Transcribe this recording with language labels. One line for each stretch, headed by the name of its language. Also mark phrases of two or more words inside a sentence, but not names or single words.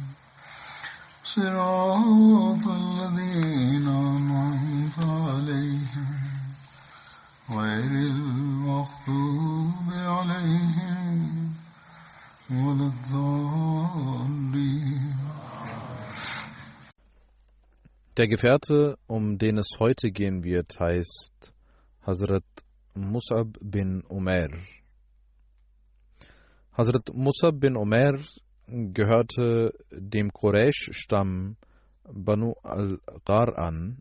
Arabic: صراط الذين أنعمت عليهم غير المغضوب عليهم ولا الضالين.
German: Der Gefährte, um den es heute gehen wird, heißt Hazrat Mus'ab bin Umair. Hazrat Mus'ab bin Umair gehörte dem Quraysh-Stamm Banu al-Ghar an.